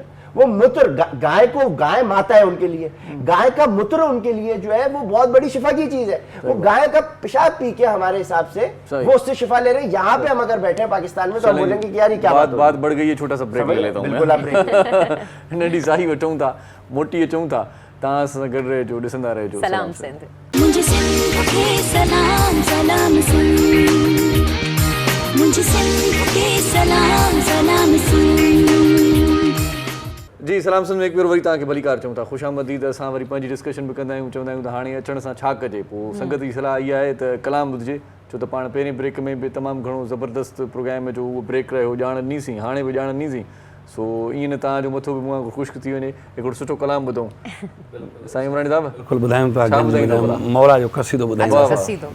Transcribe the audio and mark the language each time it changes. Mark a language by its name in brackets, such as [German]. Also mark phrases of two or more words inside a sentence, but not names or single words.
[Urdu] وہ موتر، گائے کو، گائے ماتا ہے ان کے لیے، گائے کا موتر ان کے لیے جو ہے وہ بہت بڑی شفا کی چیز ہے. وہ گائے کا پیشاب پی کے ہمارے حساب سے وہ اس سے شفا لے رہے ہیں. یہاں پہ ہم اگر بیٹھے ہیں پاکستان میں تو ہم بولیں گے کہ یار یہ کیا بات بڑھ گئی ہے. چھوٹا سا بریک لے لیتا ہوں میں. [Sindhi] नंढी साई वठूं था, मोटी अचूं था, तव्हां सां गॾु रहिजो, ॾिसंदा रहिजो। सलाम सिंध। [Urdu] مجھے سندھ کے سلام سلام سن، مجھے سندھ کے سلام سلام سن. [Sindhi] जी सलाम सुन में हिकु भेरो वरी तव्हांखे भलीकार चऊं था, ख़ुशि आमदीद। असां वरी पंहिंजी डिस्कशन बि कंदा आहियूं, चवंदा आहियूं त हाणे अचण सां छा कजे। पोइ संगत जी सलाह इहा आहे त कलाम ॿुधिजे, छो त पाण पहिरें ब्रेक में बि तमामु घणो ज़बरदस्त प्रोग्राम जो उहो ब्रेक रहियो, ॼाण ॾिनीसीं, हाणे बि ॼाण ॾिनीसीं। सो ईअं न तव्हांजो मथो बि मुंहुं ख़ुश्क थी वञे, हिकिड़ो सुठो कलाम ॿुधूं। साईं इमरानी साहिबु बिल्कुलु ॿुधायूं था, छा ॿुधाईंदव भला? मौला जो क़सीदो ॿुधायूं। वाह, वाह। क़सीदो।